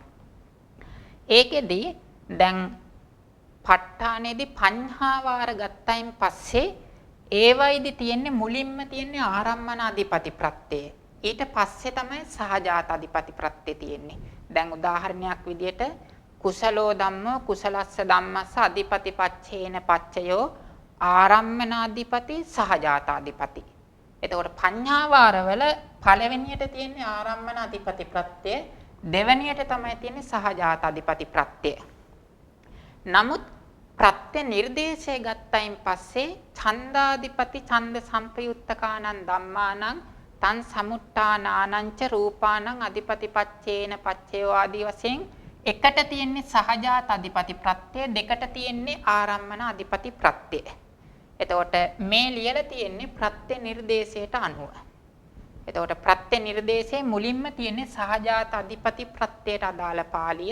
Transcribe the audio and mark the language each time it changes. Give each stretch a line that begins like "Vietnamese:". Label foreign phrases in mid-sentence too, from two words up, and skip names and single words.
Sinhala: ඒකෙදි දැන් ප ဋ ානේදී පඤ්හා වාර ගත්තයින් පස්සේ ඒවයිදි තියෙන්නේ මුලින්ම තියෙන්නේ ආරම්මන අධිපති ප්‍රත්‍යය. ඊට පස්සේ තමයි සහජාත අධිපති ප්‍රත්‍ය තියෙන්නේ. දැන් උදාහරණයක් විදියට
Pali: කුසලෝ ධම්මෝ කුසලස්ස ධම්මස්ස අධිපති පච්චේන පච්චයෝ ආරම්මනාධිපති සහජාතාධිපති.
Sinhala: එතකොට පඤ්ඤාවාරවල පළවෙනියට තියෙන්නේ ආරම්මනාධිපති ප්‍රත්‍ය, දෙවෙනියට තමයි තියෙන්නේ සහජාතාධිපති ප්‍රත්‍ය. නමුත් ප්‍රත්‍ය නිර්දේශය ගත්තයින් පස්සේ
Pali: ඡන්දාධිපති ඡන්ද සම්පයුත්තකානං ධම්මානං තං සමුට්ඨානානං ච රූපානං අධිපති පච්චේන පච්චයෝ
Sinhala: ආදී වශයෙන් එකට තියෙන්නේ සහජාත අධිපති ප්‍රත්‍ය, දෙකට තියෙන්නේ ආරම්මන අධිපති ප්‍රත්‍ය. එතකොට මේ ලියලා තියෙන්නේ ප්‍රත්‍ය නිර්දේශයට අනුව. එතකොට ප්‍රත්‍ය නිර්දේශයේ මුලින්ම තියෙන්නේ සහජාත අධිපති ප්‍රත්‍යයට අදාළ පාළිය.